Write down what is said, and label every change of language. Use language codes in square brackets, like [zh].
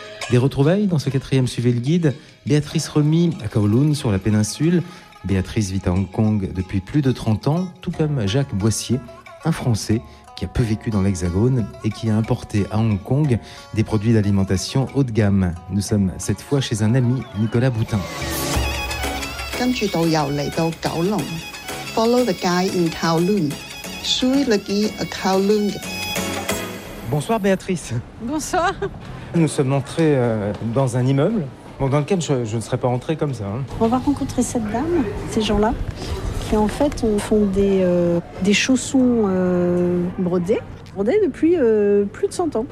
[fr] Des retrouvailles dans ce quatrième Suivez le Guide. Béatrice Remy à Kowloon sur la péninsule. Béatrice vit à Hong Kong depuis plus de 30 ans, tout comme Jacques Boissier, un Français qui a peu vécu dans l'Hexagone et qui a importé à Hong Kong des produits d'alimentation haut de gamme. Nous sommes cette fois chez un ami, Nicolas Boutin. [en] Follow the guy in Kowloon. [fr] Suivez le guide à Kowloon. Bonsoir Béatrice. Bonsoir. Nous sommes entrés dans un immeuble. Bon, dans lequel je ne serais pas entrée comme ça. On va rencontrer cette dame, ces gens-là, qui en fait font des chaussons brodés depuis plus de 100 ans.